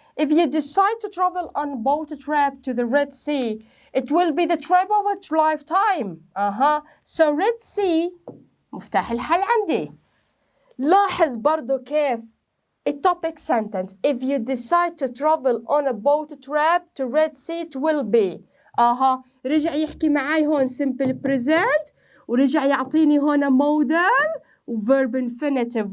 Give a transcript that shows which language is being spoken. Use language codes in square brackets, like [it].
[en] If you decide to travel on a boat trip to the Red Sea, it will be the trip of a lifetime. [ar] So Red Sea مفتاح الحل عندي. لاحظ برضو كيف الtopic sentence. [en] If you decide to travel on a boat trip to Red Sea, it will be. [ar] رجع يحكي معاي هون simple present ورجع يعطيني هون modal verb infinitive.